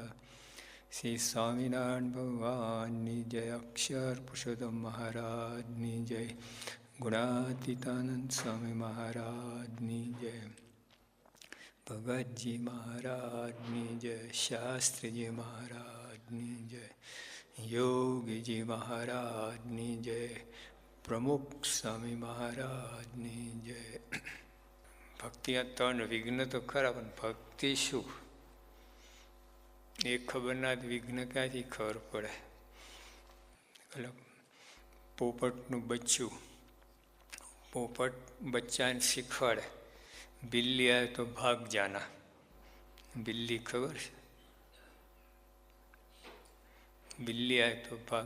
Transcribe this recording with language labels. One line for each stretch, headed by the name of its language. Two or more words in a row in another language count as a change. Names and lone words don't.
Gujarati: શ્રી સ્વામિનારાયણ ભગવાનની જય, અક્ષર પુરુષોત્તમ મહારાજની જય, ગુણાતીતાનંદ સ્વામી મહારાજની જય, ભગતજી મહારાજની જય, શાસ્ત્રીજી મહારાજની જય, યોગીજી મહારાજની જય, પ્રમુખ સ્વામી મહારાજની જય। ભક્તિ ત્રણ વિઘ્ન તો ખરા, પણ ભક્તિ શું એ ખબર ના, વિઘ્ન ક્યાંથી ખબર પડે? પોપટનું બચ્ચું, પોપટ બચ્ચાને શીખવાડે, બિલ્લી આવે તો
Hindi: भाग जाना.
Gujarati: બિલ્લી ખબર છે? બિલ્લી આવે તો ભાગ.